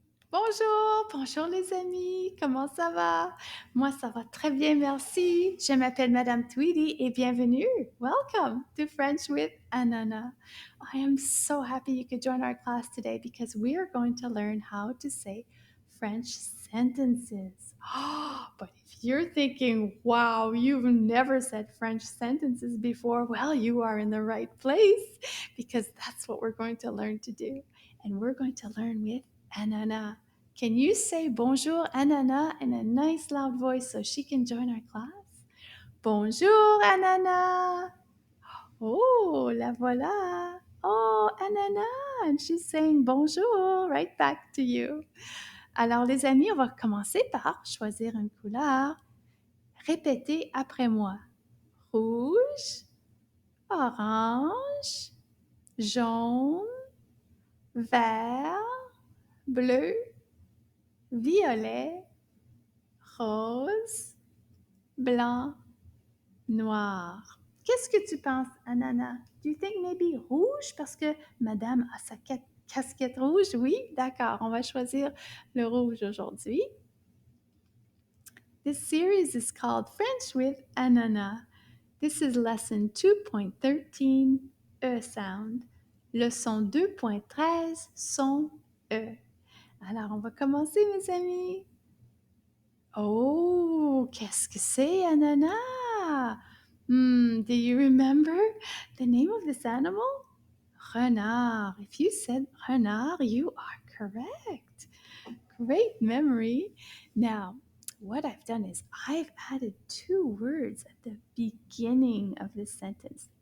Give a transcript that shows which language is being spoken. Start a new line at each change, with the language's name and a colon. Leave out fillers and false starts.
French: Bonjour, bonjour les amis, comment ça va? Moi, ça va très bien, merci. Je m'appelle Madame Tweedy et bienvenue.
English: Welcome to French with Ananas. I am so happy you could join our class today because we are going to learn how to say French sentences. But if you're thinking, wow, you've never said French sentences before, well, you are in the right place because that's what we're going to learn to do. And we're going to learn with Ananas. Can you say bonjour, Ananas, in a nice loud voice so she can join our class?
French: Bonjour, Ananas. Oh, la voilà.
English: Oh, Ananas. And she's saying bonjour right back to you.
French: Alors, les amis, on va commencer par choisir une couleur. Répétez après moi. Rouge, orange, jaune, vert, bleu, violet, rose, blanc, noir. Qu'est-ce que tu penses, Ananas?
English: Do you think maybe rouge?
French: Parce que madame a sa casquette rouge. Oui, d'accord, on va choisir le rouge aujourd'hui.
English: This series is called French with Ananas. This is lesson 2.13, E sound.
French: Leçon 2.13, son E. Alors, on va commencer, mes amis. Oh, qu'est-ce que c'est, ananas?
English: Do you remember the name of this animal? Renard. If you said renard, you are correct. Great memory. Now, what I've done is I've added two words at the beginning of the sentence.